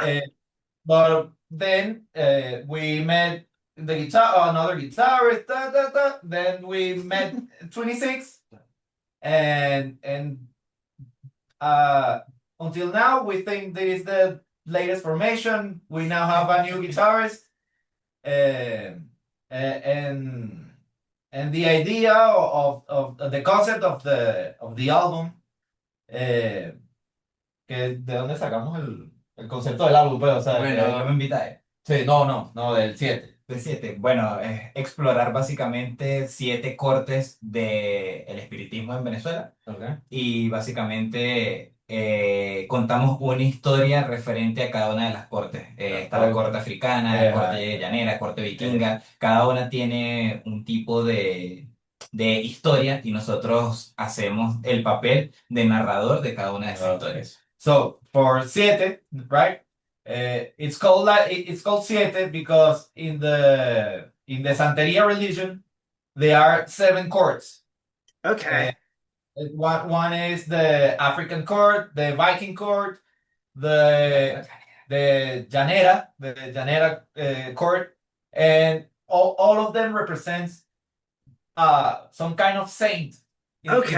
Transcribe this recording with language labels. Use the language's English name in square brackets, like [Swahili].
[English] Uh, but then we met the guitar, another guitarist, then we met 26, and uh, until now, we think this is the latest formation. We now have a new guitarist, um, and the idea of the concept of the album. [Spanish] Que ¿De dónde sacamos el concepto del álbum? Pues, o sea, Bueno, no me invitáis. sí, no, del 7. De siete. Bueno, es explorar básicamente siete cortes del espiritismo en Venezuela [English] Okay. [Spanish] y básicamente contamos una historia referente a cada una de las cortes. Está la corte africana, la corte llanera, la corte vikinga. Cada una tiene un tipo de historia y nosotros hacemos el papel de narrador de cada una de esas historias. [English] So for Siete, right? It's called Siete because in the Santeria religion there are 7 courts. Okay. One is the African court, the Viking court, the Llanera court, and all of them represents some kind of saint in